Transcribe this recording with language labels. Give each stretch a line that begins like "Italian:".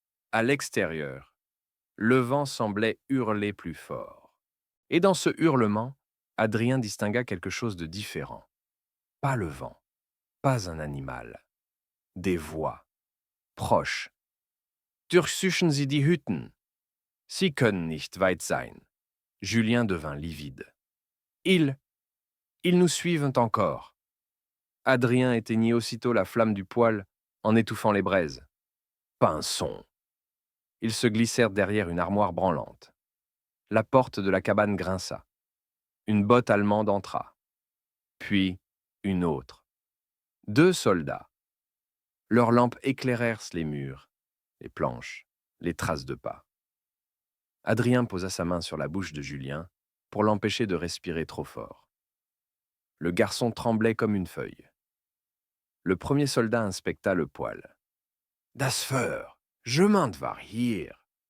French: À l'extérieur, le vent semblait hurler plus fort. Et dans ce hurlement, Adrien distingua quelque chose de différent. Pas le vent, pas un animal. Des voix, proches.
German: Durchsuchen Sie die Hütten. Sie können nicht weit sein.
French: Julien devint livide. Ils nous suivent encore. Adrien éteignit aussitôt la flamme du poêle en étouffant les braises. Pas un son. Ils se glissèrent derrière une armoire branlante. La porte de la cabane grinça. Une botte allemande entra. Puis une autre. 2 soldats. Leurs lampes éclairèrent les murs, les planches, les traces de pas. Adrien posa sa main sur la bouche de Julien pour l'empêcher de respirer trop fort. Le garçon tremblait comme une feuille. Le premier soldat inspecta le poêle.
German: Das Feuer, jemand war hier.